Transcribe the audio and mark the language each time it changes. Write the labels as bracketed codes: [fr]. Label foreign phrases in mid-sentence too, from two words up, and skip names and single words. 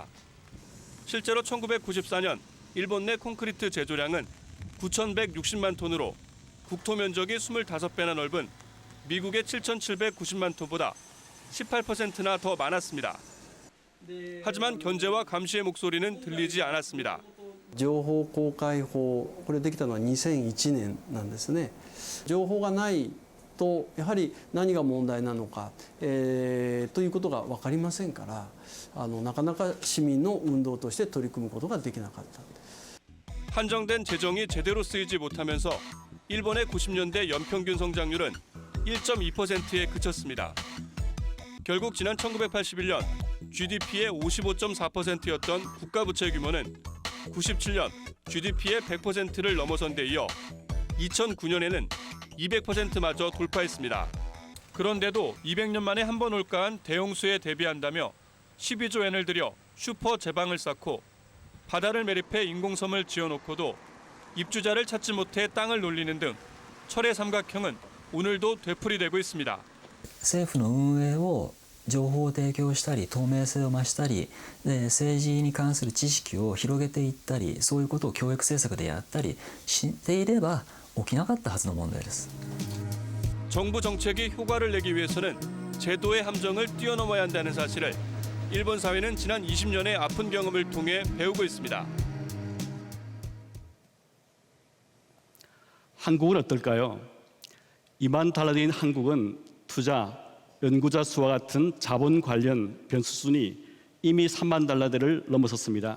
[ko] 실제로 1994년 일본 내 콘크리트 제조량은 9,160만 톤으로 국토 면적이 25배나 넓은 미국의 7,790만 톤보다 18%나 더 많았습니다. 하지만 견제와 감시의 목소리는 들리지 않았습니다. [ja] 情報公開法、これできたのは2001年なんですね。情報がないとやはり何が問題なのか、ということが分かりませんから、なかなか市民の運動として取り組むことができなかった。 [ko] 한정된 재정이 제대로 쓰이지 못하면서 일본의 90년대 연평균 성장률은 1.2%에 그쳤습니다. 결국 지난 1981년 GDP의 55.4%였던 국가부채 규모는 97년 GDP의 100%를 넘어선 데 이어 2009년에는 200%마저 돌파했습니다. 그런데도 200년 만에 한 번 올까한 대홍수에 대비한다며 12조 엔을 들여 슈퍼 제방을 쌓고 바다를 매립해 인공섬을 지어놓고도 입주자를 찾지 못해 땅을 놀리는 등 철의 삼각형은 오늘도 되풀이되고 있습니다. [ja] 政府の運営を情報を提供したり透明性を増したりで政治に関する知識を広げていったりそういうことを教育政策でやったりしていれば起きなかったはずの問題です。 [ko] 정부 정책이 효과를 내기 위해서는 제도의 함정을 뛰어넘어야 한다는 사실을 일본 사회는 지난 20년의 아픈 경험을 통해 배우고 있습니다. 한국은 어떨까요? 2만 달러인 한국은 투자, 연구자 수와 같은 자본 관련 변수 순위 이미 3만 달러대를 넘어섰습니다.